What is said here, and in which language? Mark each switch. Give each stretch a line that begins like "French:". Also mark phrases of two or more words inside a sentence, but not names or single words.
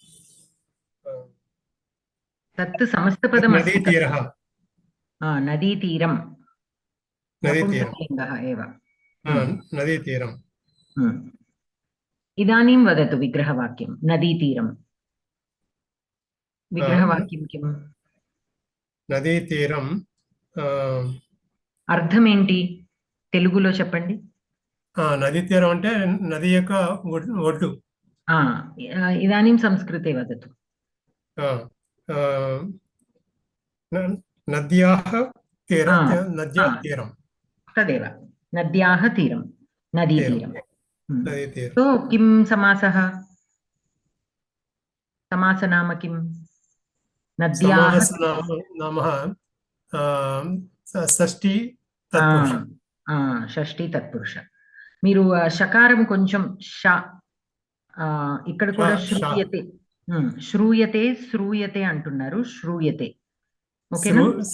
Sanskrit: तत् समस्तपदमस्ति। नदीतीरः। नदीतीरं नपुंसकलिङ्गः एव। नदीतीरम्। इदानीं वदतु विग्रहवाक्यं। नदीतीरं विग्रहवाक्यं किम्?
Telugu: నదీతీరం అర్థం ఏంటి తెలుగులో చెప్పండి. నదీ తీరం అంటే నది యొక్క ఒడ్డు.
Sanskrit: इदानीं संस्कृते वदतु। नद्याः आ, तीरं तदेव नद्याः तीरं नदीतीरं। नदीतीरं तो किं समासः? समासनाम किं? नद्याः नाम షష్ఠి తత్పురుష షష్ఠి తత్పురుష.
Telugu: మీరు షకారం కొంచెం ఇక్కడ కూడా
Sanskrit: శ్రూయతే శ్రూయతే
Telugu: అంటున్నారు. శ్రూయతే ఓకేనా?